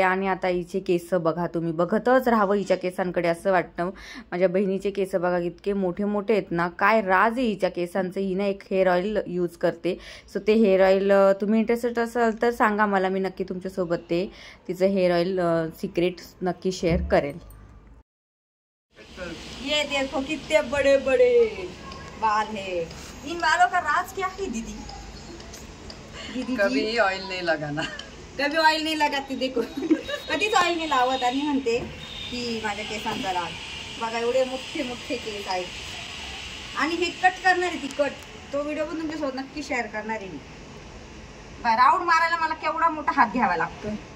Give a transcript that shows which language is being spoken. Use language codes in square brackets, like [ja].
[mr] आणि आता हिचे केस बघा, तुम्ही बघतच राहावं हिच्या केसांकडे असं वाटतं। माझ्या बहिणीचे केस बघा, इतके मोठे मोठे आहेत ना, काय राज आहे हिच्या केसांचं। हिने एक हेअर ऑइल यूज करते, सो ते हेअर ऑइल तुम्ही इंटरेस्टेड असाल तर सांगा मला, मी नक्की तुमच्यासोबत ते तिचं हेअर ऑइल सिक्रेट नक्की शेअर करेल। [hi] ये देखो कितने बड़े बड़े बाल है। इन बालों का राज क्या है दीदी? दीदी कभी ऑइल नहीं लगाना, कभी ऑइल नहीं लगाती, देखो [mr] कधीच ऑइल नाही लावत, आणि म्हणते की माझ्या केसांचा राज बघा, एवढे मोठे मोठे केस आहेत। आणि हे कट करणार आहे ती, कट तो व्हिडिओ पण तुमच्यासोबत नक्की शेअर करणार आहे मी। राऊंड मारायला मला केवढा मोठा हात घ्यावा लागतो।